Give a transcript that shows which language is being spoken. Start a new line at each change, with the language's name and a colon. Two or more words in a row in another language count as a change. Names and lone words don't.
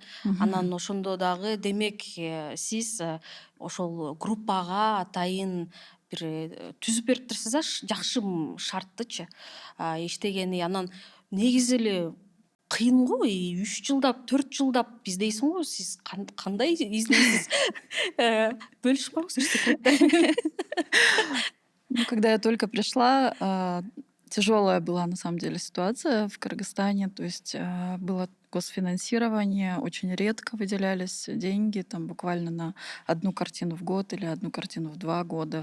Kyrgyz: Анан ошондо дагы демек сиз ошол группага атайын бир түзүп бериптирсиз да, жакшы шарттычы иштегени. Анан негизи эле кыйын го, 3 жылдап 4 жылдап издейсиң го, сиз кандай издейсиз? Бөлүшүп коеңузчу секретте.
Russian: Ну, когда я только пришла, тяжелая была на самом деле ситуация в Кыргызстане. То есть было госфинансирование, очень редко выделялись деньги, там буквально на одну картину в год или одну картину в 2 года.